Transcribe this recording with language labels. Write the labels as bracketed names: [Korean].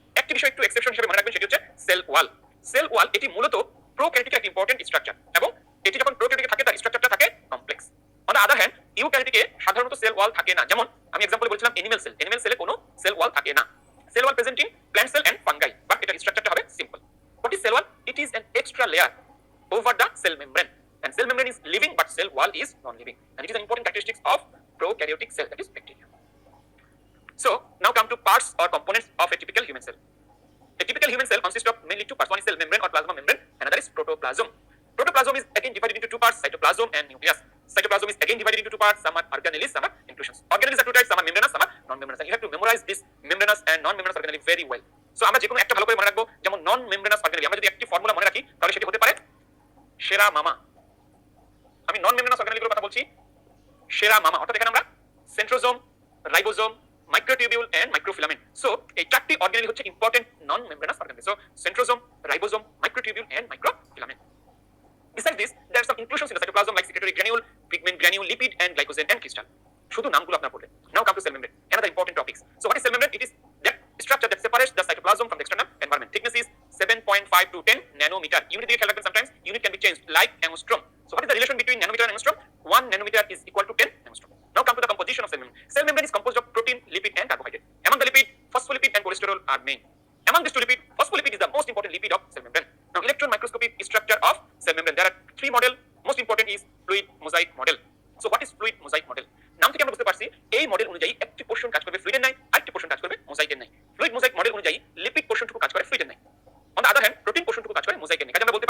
[Bangla] একটি বিষয় একটু এক্সেপশন হিসেবে মনে রাখবেন, সেটি হচ্ছে সেল ওয়াল। সেল ওয়াল এটি মূলত প্রোক্যারিওটিকের একটা ইম্পর্টেন্ট স্ট্রাকচার, এবং এটি যখন প্রোক্যারিওটিকে থাকে, তার স্ট্রাকচারটা থাকে complex. [English] on the other hand [Bangla] ইউক্যারিওটিকে সাধারণত সেল ওয়াল থাকে না। যেমন আমি এক্সাম্পল বলছিলাম অ্যানিমাল সেল, অ্যানিমাল সেলে কোনো সেল ওয়াল থাকে না। [English] cell wall present in plant cell and fungi, but [Bangla] এটার স্ট্রাকচারটা হবে [English] Simple. What is cell wall? It is an extra layer over the cell membrane, and cell membrane is living but cell wall is non-living, and it is an important characteristics of prokaryotic cell, that is bacteria. So now come to parts or components of a typical human cell. A typical human cell consists of mainly two parts, one is cell membrane or plasma membrane, another is protoplasm. Protoplasm is again divided into two parts, cytoplasm and nucleus. Cytoplasm is again divided into two parts, some are organelles, some are inclusions. Organelles are two types, some are membranous, some are non-membranous, and you have to memorize this membranous and non-membranous organelle very well. [Bangla] So আমরা যে কোনো একটা ভালো করে মনে রাখবো, যেমন নন membranous organelle, আমরা যদি একটি ফর্মুলা মনে রাখি, তাহলে সেটি হতে পারে সেরা মামা। আমি নন মেমব্রেনাস অর্গানেলগুলোর কথা বলছি, সেরা মামা। অর্থাৎ এখানে আমরা centrosome, ribosome, microtubule and microfilament. So এই চারটি অর্গানেল হচ্ছে important non membranous organelle. So centrosome, ribosome, microtubule and microfilament. [English] Besides this, there are some inclusions in the cytoplasm like secretory granule, pigment granule, lipid and glycogen and crystal. [Bangla] শুধু নামগুলো আপনারা পড়বেন। [English] Now come to cell membrane, another important topics. So what is cell membrane? It is that structure that separates the cytoplasm from the external environment. Thickness is 7.5 to 10 nanometer. Unit [Bangla] দিয়ে খেয়াল রাখবেন, [English] sometimes unit can be changed like angstrom. So what is the relation between nanometer and angstrom? 1 nanometer is equal to 10 angstrom. Now come to the composition of cell membrane. Cell membrane is composed of protein, lipid and carbohydrate. Among the lipid, phospholipid and cholesterol are main. Among these two lipid, phospholipid is the most important lipid of cell membrane. Now electron microscopic structure of cell membrane. There are three model. Most important is fluid mosaic model. So what is fluid mosaic model? [Bangla] নাম থেকে আমরা বুঝতে পারছি, এই model অনুযায়ী একটি portion কাজ করবে ফ্লুইডের নাই, আরেকটি পোরশন কাজ করবে মোজাইকের নাই। ফ্লুইড মোজাইক মডেল অনুযায়ী লিপিড পোরশনটুকু কাজ করে ফ্লুইডের নাই। [English] on the other hand [Bangla] protein পোরশনটুকু কাজ করে মোজাইকের নাই। কাজে